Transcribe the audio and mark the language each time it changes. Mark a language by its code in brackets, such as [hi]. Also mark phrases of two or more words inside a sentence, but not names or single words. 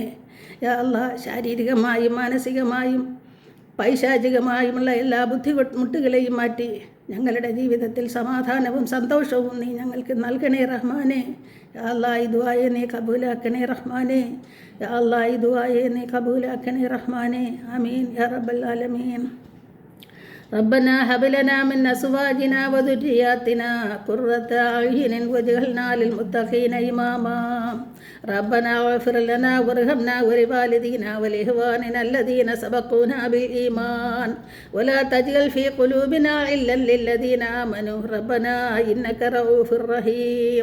[ar] يا الله, [ml] ശാരീരികമായും മാനസികമായും പൈശാചികമായുമുള്ള എല്ലാ ബുദ്ധിമുട്ടുകളെയും മാറ്റി ഞങ്ങളുടെ ജീവിതത്തിൽ സമാധാനവും സന്തോഷവും നീ ഞങ്ങൾക്ക് നൽകണേ റഹ്മാനെ. [ar] يا الله, [ml] ഈ ദുആയെ നീ കബൂലാക്കണേ റഹ്മാനെ. [ar] يا الله, [ml] ഈ ദുആയെ നീ കബൂലാക്കണേ റഹ്മാനെ. [ar] آمين يا رب العالمين. ربنا هب لنا من أزواجنا وذرياتنا قرة أعين واجعلنا للمتقين إماما. ربنا اغفر لنا وارحمنا ولوالدينا ولإخواننا الذين سبقونا بالإيمان ولا تجعل في قلوبنا غلا للذين آمنوا ربنا إنك رؤوف رحيم.